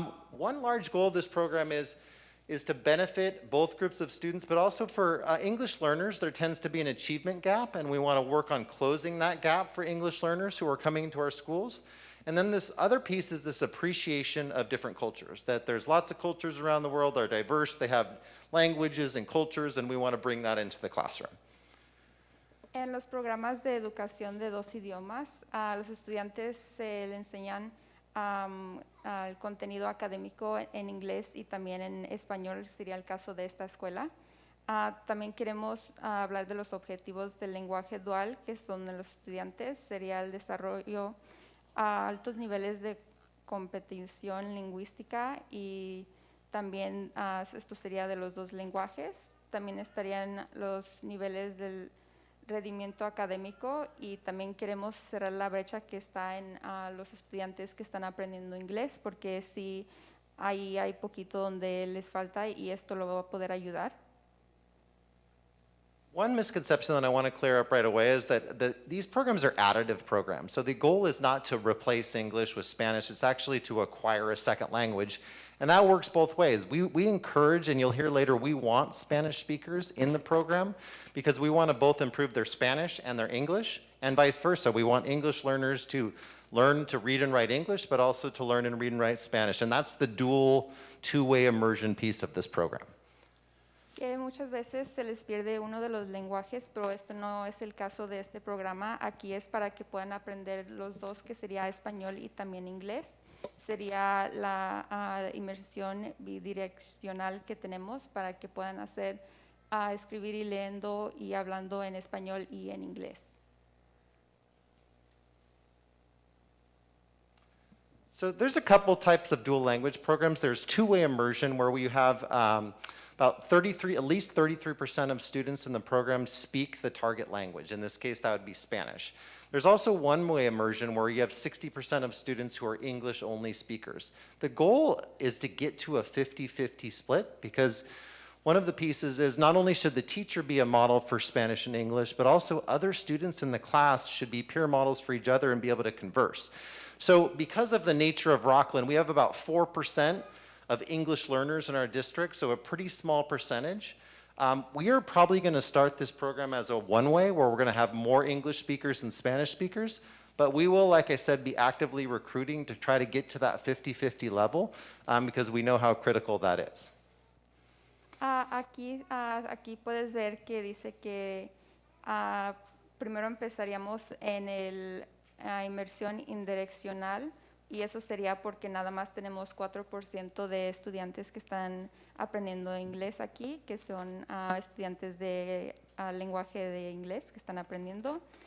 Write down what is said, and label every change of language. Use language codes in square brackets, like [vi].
[en] One large goal of this program is to benefit both groups of students, but also for English learners, there tends to be an achievement gap, and we want to work on closing that gap for English learners who are coming into our schools. And then this other piece is this appreciation of different cultures, that there's lots of cultures around the world, they're diverse, they have languages and cultures, and we want to bring that into the classroom. [es] En los programas de educación de dos idiomas, a los estudiantes se le enseñan el contenido académico en inglés y también en español, sería el caso de esta escuela. También queremos hablar de los objetivos del lenguaje dual, que son de los estudiantes. Sería el desarrollo a altos niveles de competición lingüística y también esto sería de los dos lenguajes. También estarían los niveles del rendimiento académico y también queremos cerrar la brecha que está en los estudiantes que están aprendiendo inglés, porque sí hay poquito donde les falta y esto lo va a poder ayudar. [en] One misconception that I want to clear up right away is that these programs are additive programs. So the goal is not to replace English with Spanish, it's actually to acquire a second language. And that works both ways. We encourage, and you'll hear later, we want Spanish speakers in the program because we want to both improve their Spanish and their English, and vice versa. We want English learners to learn to read and write English, but also to learn and read and write Spanish. And that's the dual, two-way immersion piece of this program. [es] Que muchas veces se les pierde uno de los lenguajes, pero esto no es el caso de este programa. Aquí es para que puedan aprender los dos, que sería español y también inglés. Sería la inmersión bidireccional que tenemos para que puedan hacer escribir y leyendo y hablando en español y en inglés. [en] So there's a couple types of dual language programs. There's two-way immersion where we have at least 33% of students in the program speak the target language. In this case, that would be Spanish. There's also one-way immersion where you have 60% of students who are English-only speakers. The goal is to get to a 50-50 split because one of the pieces is not only should the teacher be a model for Spanish and English, but also other students in the class should be peer models for each other and be able to converse. So because of the nature of Rocklin, we have about 4% of English learners in our district, so a pretty small percentage. We are probably going to start this program as a one-way where we're going to have more English speakers than Spanish speakers, but we will, like I said, be actively recruiting to try to get to that 50-50 level because we know how critical that is. [es] Aquí puedes ver que dice que primero empezaríamos en inmersión indireccional, y eso sería porque nada más tenemos 4% de estudiantes que están aprendiendo inglés aquí, que son estudiantes de lenguaje de inglés que están aprendiendo.